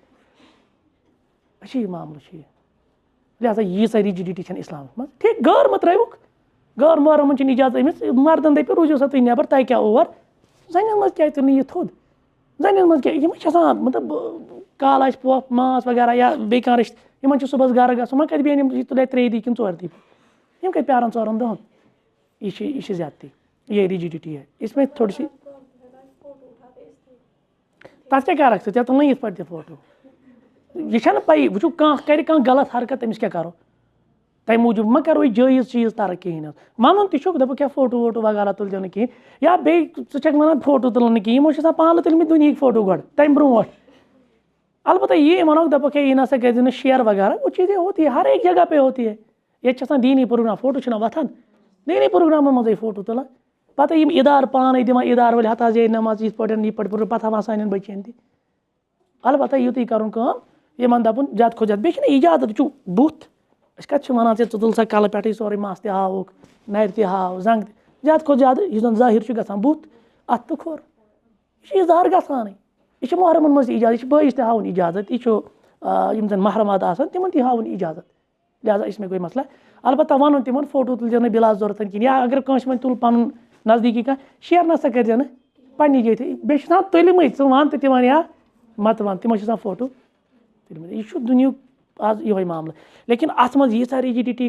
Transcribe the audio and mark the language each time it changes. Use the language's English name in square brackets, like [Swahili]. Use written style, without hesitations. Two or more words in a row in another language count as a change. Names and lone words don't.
[Kashmiri] أچھی یہِ معاملہٕ چھُ یہِ لہٰذا ییٖژاہ رِجِڈِٹی چھَنہٕ اِسلامَس منٛز ٹھیٖک غٲر مہٕ ترٛٲوُکھ غٲر محرمَن چھِنہٕ اِجازت أمِس مردَن دٔپِو روٗزِو سا تُہۍ نٮ۪بر تۄہہِ کیٛاہ اور زَنٮ۪ن منٛز کیٛازِ تُل نہٕ یہِ تھوٚد زَنٮ۪ن منٛز کیٛاہ یِمَن چھِ آسان مطلب کالہٕ آسہِ پۄپھ ماس وغیرہ یا بیٚیہِ کانٛہہ رِشتہٕ یِمَن چھُ صُبحَس گرٕ گژھُن وۄنۍ کَتہِ بیٚہن یِم یہِ تُلہِ 3 دۄہہِ کِنہٕ 4 دۄہہِ یِم کَتہِ پیٛارَن 4 دۄہَن یہِ چھِ زیادتی [Urdu] یہ رِجِڈِٹی ہے اِسمے تھوڑی سی [Kashmiri] تَتھ کیٛاہ کَرکھ ژٕ ژےٚ تُلنٕے یِتھ پٲٹھۍ تہِ فوٹوٗ یہِ چھَنہٕ پَیی وٕچھِو کانٛہہ کَرِ کانٛہہ غلط حرکت أمِس کیٛاہ کَرو تَمہِ موٗجوٗب مہ کَرو یہِ جٲیِز چیٖز تَرک کِہیٖنۍ حظ وَنُن تہِ چھُکھ دَپُکھ کیٛاہ فوٹوٗ ووٹوٗ وغیرہ تُلۍزیو نہٕ کِہیٖنۍ یا بیٚیہِ ژٕ چھَکھ وَنان فوٹوٗ تُلُن نہٕ کِہیٖنۍ یِمو چھِ آسان پانہٕ تُلمٕتۍ دُنہِکۍ فوٹوٗ گۄڈٕ تَمہِ برونٛٹھ البتہ یی وَنوکھ دَپوکھ ہے یہِ نہ سا کٔرۍزِ نہٕ شِیر وغیرہ [Urdu] وہ چیٖزیں ہوتی ہے ہر ایک جگہ پے ہوتی ہے [Kashmiri] ییٚتہِ چھِ آسان دیٖنی پروگرام فوٹوٗ چھِنہ وۄتھان دیٖنی پروگرامَن منٛزٕے فوٹوٗ تُلان پَتہٕ یِم اِدارٕ پانَے دِوان اِدارٕ وٲلۍ ہَتھ حظ یے نٮ۪ماز یِتھ پٲٹھۍ پَتہٕ ہاوان سانٮ۪ن بٔچِیَن تہِ البتہ یُتُے کَرُن کٲم یِمَن دَپُن زیادٕ کھۄتہٕ زیادٕ بیٚیہِ چھِنہ اِجازت وٕچھِو بُتھ أسۍ کَتہِ چھِ وَنان ژےٚ ژٕ تُل سا کَلہٕ پٮ۪ٹھٕے سورُے مَس تہِ ہاوُکھ نَرِ تہِ ہاو زنٛگ تہِ زیادٕ کھۄتہٕ زیادٕ یُس زَن ظٲہِر چھُ گژھان بُتھ اَتھ تہٕ کھوٚر یہِ چھُ اِظہار گژھانٕے یہِ چھُ محرمَن منٛز تہِ اِجازت یہِ چھُ بٲیِس تہِ ہاوُن اِجازت یہِ چھُ یِم زَن محرمات آسان تِمَن تہِ ہاوُن اِجازت لہٰذا [Urdu] اِسمے کوئی مسلہٕ [Kashmiri] البتہ وَنُن تِمَن فوٹوٗ تُلۍزیو نہٕ بِلا ضوٚرَتھ کِہیٖنۍ یا اگر کٲنٛسہِ وۄنۍ تُل پَنُن نزدیٖکی کانٛہہ شِیر نَسا کٔرۍزیو نہٕ پنٛنہِ جایہِ بیٚیہِ چھِ آسان تُلمٕتۍ ژٕ وَن تہٕ تہِ وَن یا مَتہٕ وَن تِمَن چھِ آسان فوٹوٗ تُلمٕتۍ یہِ چھُ دُنیُک آز یِہوٚے معاملہٕ لیکِن اَتھ منٛز ییٖژاہ رِجِڈِٹی